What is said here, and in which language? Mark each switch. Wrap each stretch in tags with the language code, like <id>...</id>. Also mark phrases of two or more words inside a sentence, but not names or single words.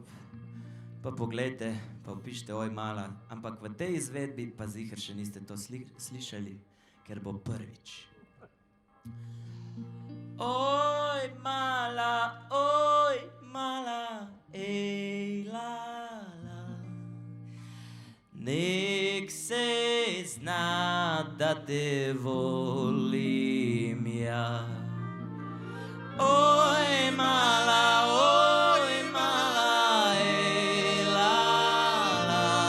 <sl>Pa poglejte, pa opišite Oj mala. Ampak v tej izvedbi pa ziher še niste to slišali, ker bo prvič.</sl> <hr>Oj mala, ej la. Nek se zna, da te volim ja. Oj mala, ej la.</hr>